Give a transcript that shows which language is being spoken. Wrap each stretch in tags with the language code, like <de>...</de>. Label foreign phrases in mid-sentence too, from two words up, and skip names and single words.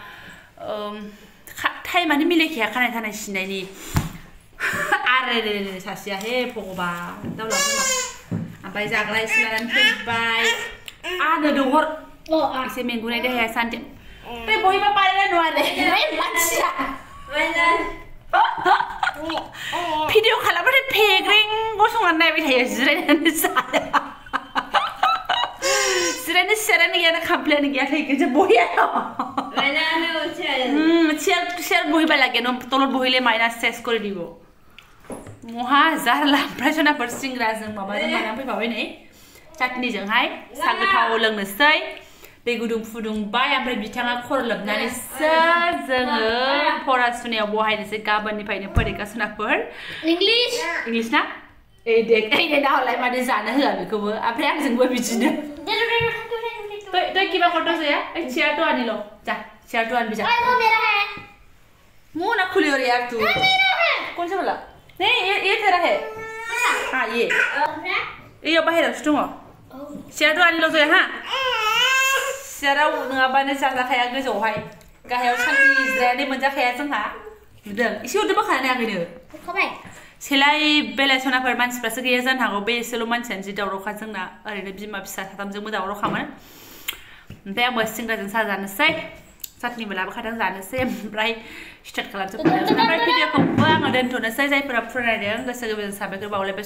<brx>टाइमानो मिलायखाया खानाय सिननायनि आरे सासेया हे भगबान दावलाखोमा ओमफ्राय जाग्रा एसे लानानै फैबाय आनो दहर एसे मेंगुनाय देहाया सान्थि बे बयबो बानायनाय नङा रे मानसिया भिडिअ खालामबाथाय फेग्रें गसंनानै नायबाय थायो जिरायनानै जाया जिरायनो सियारानो गैया ना खामफ्लायानो गैया थैगोनसो बहिया</brx> <as>চেয়ার বহিবা লাগে ন তলত বহিলে মাইনাস চেস করে দিব মহা</as> <brx>জাरला ओमफ्राय सनाफोर सिंग्राजों माबाजों लानानै फैबावबाय नै चाटनिजोंहाय सा गोथाव लोंनोसै दै गुदुं फुदुंबाय ओमफ्राय बिथाङा खर' लोबनानैसो जोङो फरासुनायाव बहायनोसै गाबोननिफ्रायनो फरिखा सनाफोर इंलिस ना दे ना हलाय माने जानो होआ बेखौबो ओमफ्राय आंजोंबो बिदिनो</brx> <hi>तो किबा करतो से चेयर तो आनी लो जा चेयर तो आन भी जा मुंह ना खुली हो रही यार तू कौन सा वाला नहीं ये तेरा है हाँ ये बाहर रखो चेयर तो आनी लो जो हाँ</hi> <brx>चेयराव नङाबानो जाजाखाया गोजौहाय गाहायाव साननि जिरायनानै मोनजाखाया जोंहा नुदों एसे उरदोबो खानानै आगैनो सेलाय बेलाय सनाफोर मानसिफ्रासो गैया जानो हागौ बे एसेल' मानसियानो जि दावरावखा जोंना ओरैनो बिमा फिसा साथामजोंबो दावरावखामोन ओमफ्राय आंबो सिंग्राजों साहा जानोसै चाटनिबो लाबोखादों जानोसै ओमफ्राय स्टार्ट खालामजोबखादों ओमफ्राय भिडिअखौबो आङो दोनथ'नोसै जायफोरा फरायदों गोसो गोरबोजों साबायखर बावलायबाय</brx>